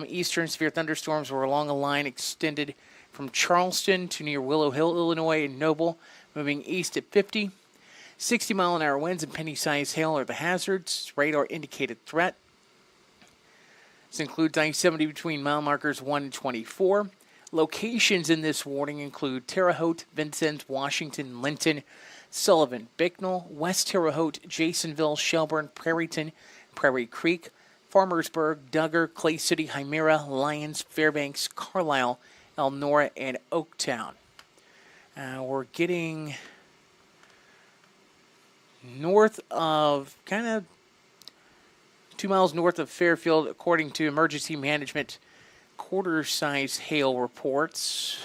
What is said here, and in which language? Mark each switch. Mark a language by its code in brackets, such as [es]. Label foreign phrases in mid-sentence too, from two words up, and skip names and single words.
[en] Eastern, severe thunderstorms were along a line extended from Charleston to near Willow Hill, Illinois, and Noble, moving east at 50. 60-mile-an-hour winds and penny-sized hail are the hazards. Radar indicated threat. This includes I-70 between mile markers 1 and 24. Locations in this warning include Terre Haute, Vincennes, Washington, Linton, Sullivan, Bicknell, West Terre Haute, Jasonville, Shelburne, Prairieton, Prairie Creek, Farmersburg, Duggar, Clay City, Hymera, Lyons, Fairbanks, Carlisle, Elnora, and Oaktown. We're getting north of, kind of 2 miles north of Fairfield, according to emergency management, quarter-size hail reports.